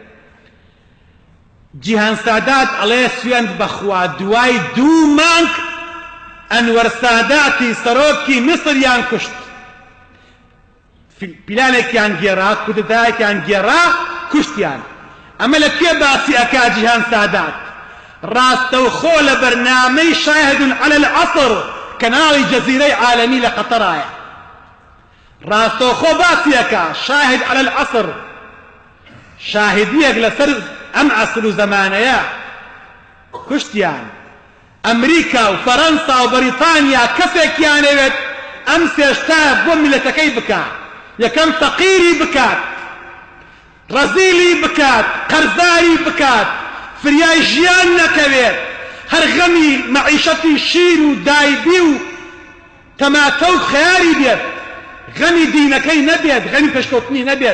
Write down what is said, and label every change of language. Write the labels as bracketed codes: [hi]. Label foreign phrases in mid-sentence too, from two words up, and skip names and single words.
[ckb] جیهان سادات ئەڵێ سوێند بەخوا دوای 2 مانگ ئەنوەر ساداتی سەرۆکی میسریان کوشت، پیلانێکیان گێڕا، کودتایەکیان گێڕا، کوشتیان. ئەمە لە پێ باسی ئەکا جیهان سادات ڕاستەوخۆ لە بەرنامەی [ar] شاهد على العصر [ckb] کەناڵی جەزیرەی عالەمی لە قەتەرایە، ڕاستەوخۆ باسی ئەکا [ar] شاهد على العصر، [ckb] شاهدیەک لەسەر ئەم عەسر و زەمانەیە، کوشتیان. ئەمریکا و فەرەنسا و بەریتانیا کەسێکیانەوێت ئەم سێشتە بۆ میلەتەکەی بکات، یەکەم تەقیری بکات، ڕەزیلی بکات، قەرزاری بکات، فریای ژیان نەکەوێت، هەر غەمی مەعیشەتی شیر و دایبی و تەماتە و خەیاری بێت، غەمی دینەکەی نەبێت، غەمی پێشکەوتنی نەبێت.